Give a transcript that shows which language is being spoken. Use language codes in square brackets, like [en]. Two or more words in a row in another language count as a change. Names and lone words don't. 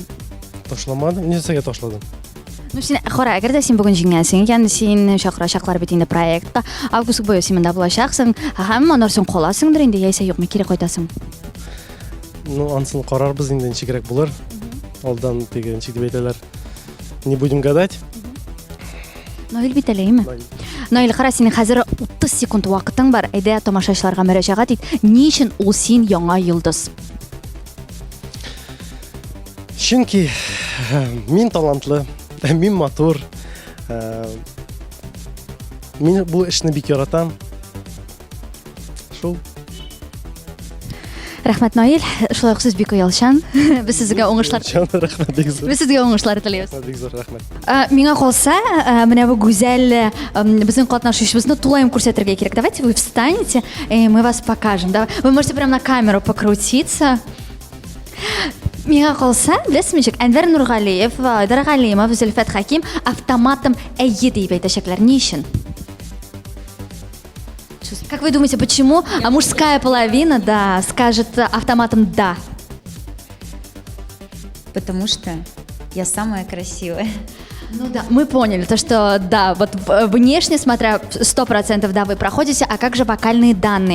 [tt] Ташламадым, нәрсәгә ташладым? Ну син кара, әгәр дә син бүгін җиңәсең икән, син чакырачаклар бит инде проектка. Август буе син монда булачаксың. Һәм аннан соң каласыңдыр инде, яисә юкмы, кире кайтасың? Ну, ансын карарбыз инде ничегрәк булыр. Алдан теге ничек дип әйтәләр. [ru] Не будем гадать. [tt] Наил бит әлеме? Наил, кара, синең хәзер 30 секунд вакытың бар. Әйдә тамашачыларга мөрәҗәгать ит. Ни өчен ул син яңа йолдыз? Чөнки мин талантлы, мин матур. Мин бу эшне бик яратам. Шул. Рәхмәт, Наил. Шулай ук сез бик оялчан. Без сезгә уңышлар Рәхмәт, бик зур. Без сезгә уңышлар телибез. Бик зур рәхмәт. Миңа калса, менә бу гүзәл безнең катнашучыбызны тулаем күрсәтергә кирәк. [ru] Давайте вы встанете, и мы вас покажем. Да? Вы можете прямо на камеру покрутиться. [tt] Миңа калса, беләсезме ничек? Әнвәр Нургалиев, Айдар Галимов, Зөлфәт Хаким автоматом әйе дип әйтәчәкләр. Ни өчен? [ru] Как вы думаете, почему мужская половина, да, скажет автоматом «да»? Потому что я самая красивая. Ну да, мы поняли, то что да, вот внешне смотря 100% да, вы проходите, а как же вокальные данные?